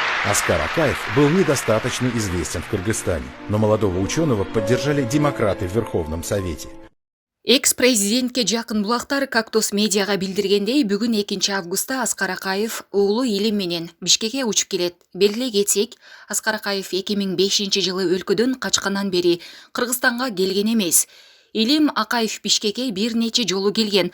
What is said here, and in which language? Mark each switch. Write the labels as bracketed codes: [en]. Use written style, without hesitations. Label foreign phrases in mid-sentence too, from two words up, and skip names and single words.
[ru] Аскар Акаев был недостаточно известен в Кыргызстане, но молодого ученого поддержали демократы в Верховном Совете. [ky] Экс-президентке жакын булактар Кактус медиага билдиргендей, бүгүн 2 августта Аскар Акаев уулу Илим менен Бишкекке учуп келет. Белгилей кетсек, Аскар Акаев 2005-жылы өлкөдөн качкандан бери Кыргызстанга келген эмес. Илим Акаев Бишкекке бир нече жолу келген.